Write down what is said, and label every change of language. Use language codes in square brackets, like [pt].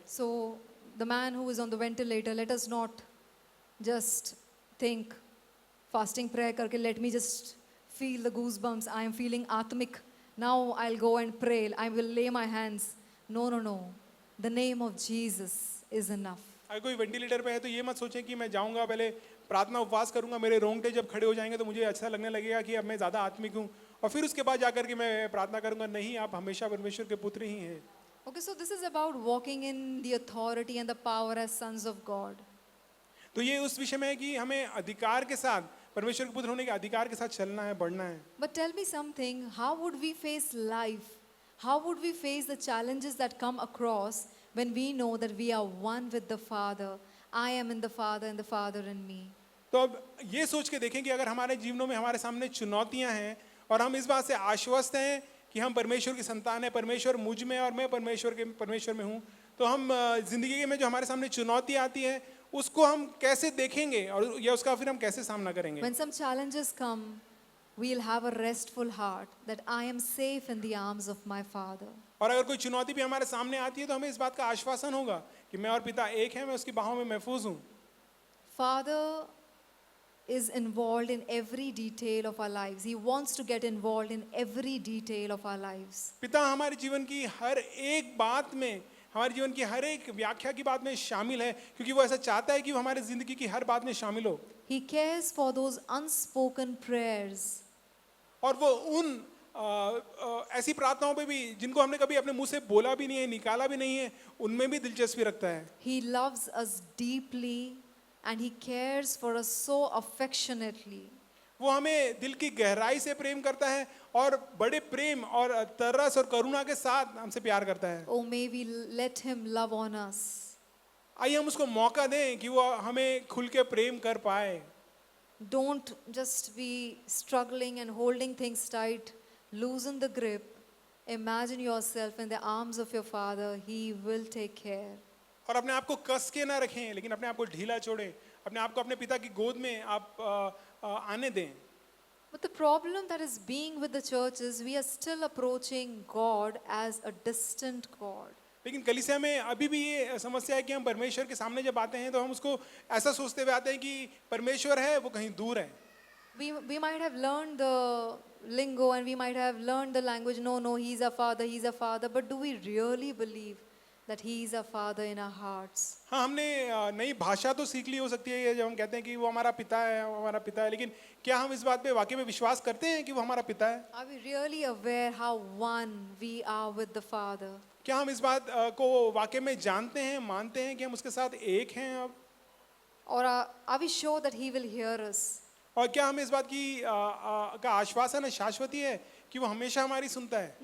[en] So the man who is on the ventilator, let us not just think fasting prayer [hi] करके [en] let me just feel the goosebumps. I am feeling atmic. Now I'll go and pray. I will lay my hands. No, no, no. The name of Jesus is enough. [hi] अगर कोई ventilator पे है तो ये मत सोचें कि मैं जाऊंगा पहले प्रार्थना उपवास करूंगा, मेरे रोंगटे जब खड़े हो जाएंगे तो मुझे अच्छा लगने लगेगा कि अब मैं ज़्यादा आत्मिक हूँ और फिर उसके बाद जाकर के मैं प्रार्थना करूंगा। नहीं, आप हमेशा परमेश्वर के पुत्र ही हैं। [en] Okay, so this is about walking in the authority and the power as sons of God. [hi] तो ये उस विषय में है कि हमें अधिकार के साथ, परमेश्वर के पुत्र होने के अधिकार के साथ चलना है, बढ़ना है। [en] But tell me something, how would we face life? How would we face the challenges that come across when we know that we are one with the Father? I am in the Father and the Father in me. [hi] तो अब ये सोच के देखें कि अगर हमारे जीवनों में हमारे सामने चुनौतियां हैं और हम इस बात से आश्वस्त हैं कि हम परमेश्वर की संतान है, परमेश्वर मुझ में और मैं परमेश्वर में हूँ, तो हम जिंदगी में जो हमारे सामने चुनौती आती है उसको हम कैसे देखेंगे और या उसका फिर हम कैसे सामना करेंगे। [en] When some challenges come, we'll have a restful heart that I am safe in the arms of my Father. [hi] और अगर कोई चुनौती भी हमारे सामने आती है तो हमें इस बात का आश्वासन होगा कि मैं और पिता एक है, मैं उसकी बाहों में महफूज हूँ। [en] Father is involved in every detail of our lives. He wants to get involved in every detail of our lives. [hi] पिता हमारे जीवन की हर एक बात में, हमारे जीवन की हर एक व्याख्या की बात में शामिल है क्योंकि वो ऐसा चाहता है कि वो हमारे जिंदगी की हर बात में शामिल हो। [en] He cares for those unspoken prayers. [hi] और वो उन ऐसी प्रार्थनाओं पे भी जिनको हमने कभी अपने मुंह से बोला भी नहीं है, निकाला भी नहीं है, उनमें भी दिलचस्पी रखता है। [en] He loves us deeply and he cares for us so affectionately. [hi] वो हमें दिल की गहराई से प्रेम करता है और बड़े प्रेम और तरस और करुणा के साथ हमसे प्यार करता है। [en] Oh, may we let him love on us. [hi] आइए हम उसको मौका दें कि वो हमें खुल के प्रेम कर पाए। [en] Don't just be struggling and holding things tight. Loosen the grip. Imagine yourself in the arms of your Father. He will take care. [hi] और अपने आप को कस के ना रखें, लेकिन अपने आप को ढीला छोड़ें, अपने आप को अपने पिता की गोद में आप आने दें। [en] But the problem that is being with the church is we are still approaching God as a distant God. [hi] लेकिन कलीसिया में अभी भी ये समस्या है कि हम परमेश्वर के सामने जब आते हैं तो हम उसको ऐसा सोचते हुए आते हैं कि परमेश्वर है वो कहीं दूर है। [en] We might have learned the lingo and we might have learned the language. No, he's a father, he's a father. But do we really believe that he is a father in our hearts? [hi] हाँ, हमने नई भाषा तो सीख ली हो सकती है जब हम कहते हैं कि वो हमारा पिता है, वो हमारा पिता है, लेकिन क्या हम इस बात पे वाकई में विश्वास करते हैं कि वो हमारा पिता है? [en] Are we really aware how one we are with the Father? [hi] क्या हम इस बात को वाकई में जानते हैं, मानते हैं कि हम उसके साथ एक हैं अब? [en] Or are we sure that he will hear us? [hi] और क्या हमें इस बात की का आश्वासन है, शाश्वती है कि वो हमेशा हमारी सुनता है?